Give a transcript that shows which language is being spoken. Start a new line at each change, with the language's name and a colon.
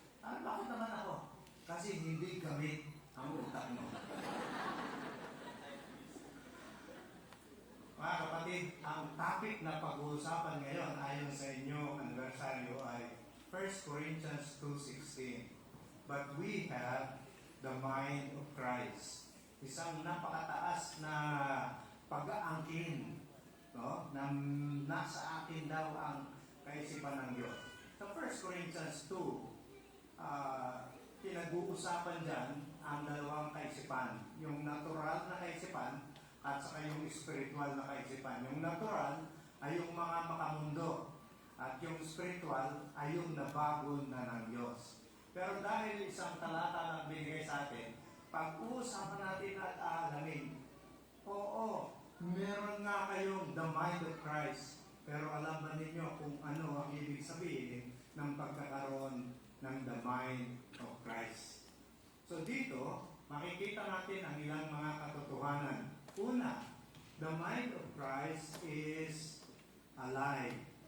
Filipino: Bakit naman ako? Kasi hindi gamit ang utak mo. Mga kapatid, ang topic na pag-uusapan ngayon ayon sa inyong anibersaryo ay 1 Corinthians 2:16.
English: But we have the mind of Christ.
Filipino: Isang napakataas na pag-aangkin, no? Na nasa atin daw ang kaisipan ng Diyos. Sa 1 Corinthians 2, pinag-uusapan dyan ang 2 kaisipan. Yung natural na kaisipan at saka yung spiritual na kaisipan. Yung natural ay yung mga makamundo at yung spiritual ay yung nabago na ng Diyos. Pero dahil isang talata na binigay sa atin, pag-uusapan natin at aalamin, oo, meron nga kayong the mind of Christ, pero alam ba ninyo kung ano ang ibig sabihin ng pagkakaroon ng the mind of Christ? So dito, makikita natin ang ilang mga katotohanan. Una,
English: the mind of Christ is alive.